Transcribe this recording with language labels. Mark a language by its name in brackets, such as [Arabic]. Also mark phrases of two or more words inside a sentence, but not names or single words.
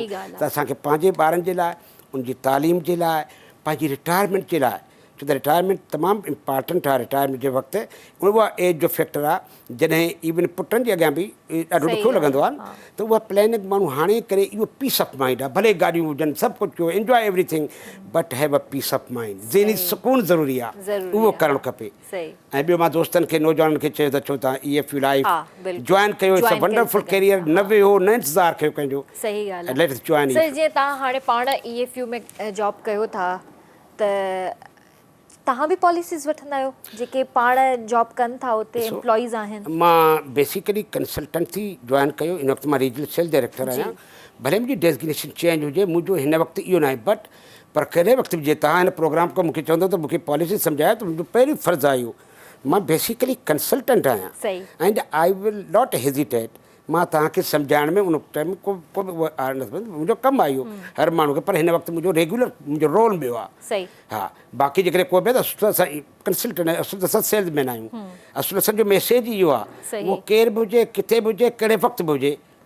[Sindhi] त असांखे पंहिंजे ॿारनि जे लाइ, उनजी तालीम जे लाइ, पंहिंजी रिटायरमेंट जे लाइ, छो त रिटायरमेंट तमामु इम्पॉर्टेंट आहे। रिटायरमेंट जे वक़्तु उहा एज जो फैक्टर आहे जॾहिं इवन पुटनि जे अॻियां बि ॾाढो ॾुखियो लॻंदो आहे त उहा प्लैनिंग माण्हू हाणे करे, इहो [English] peace of mind [Sindhi] आहे। भले गाॾियूं हुजनि, सभु कुझु कयो, [English] enjoy everything, but have a peace of mind. [Sindhi] ज़हनी सुकून ज़रूरी आहे, उहो करणु खपे। ऐं ॿियो मां दोस्तनि खे, नौजवाननि खे चयो त छो तव्हां EFU लाइफ जॉइन कयो, [English] it's a wonderful career, [Sindhi] न वेहो, न इंतज़ारु कयो कंहिंजो। सही ॻाल्हि आहे। [English] let's join. [Sindhi] सर जीअं तव्हां हाणे पाण EFU में जॉब कयो था त तव्हां बि पॉलिसीज़ वठंदा आहियो जेके पाण जॉब कनि था उते एम्प्लॉइज़ आहिनि? मां [English] basically consultancy join [Sindhi] कयो, इन वक़्तु मां [English] regional sales director [Sindhi] आहियां। भले मुंहिंजी [English] designation change [Sindhi] हुजे, मुंहिंजो हिन वक़्तु इहो न आहे, बट पर कहिड़े वक़्तु बि जीअं तव्हां हिन प्रोग्राम खां मूंखे चवंदो त मूंखे पॉलिसी सम्झायो त मुंहिंजो पहिरीं फ़र्ज़ु आहे इहो। [English] मां basically consultant आहियां and I will not hesitate. [Sindhi] मां तव्हांखे सम्झाइण में उन टाइम को मुंहिंजो कमु आहे इहो हर माण्हू खे, पर हिन वक़्तु मुंहिंजो रेगुलर मुंहिंजो रोल ॿियो आहे। हा, बाक़ी जेकॾहिं को बि असुल असां कंसल्टेंट आहियूं, असुल असां सेल्समैन आहियूं। असुल असांजो मैसेज इहो आहे, उहो केर बि हुजे, किथे बि हुजे, कहिड़े वक़्तु बि हुजे।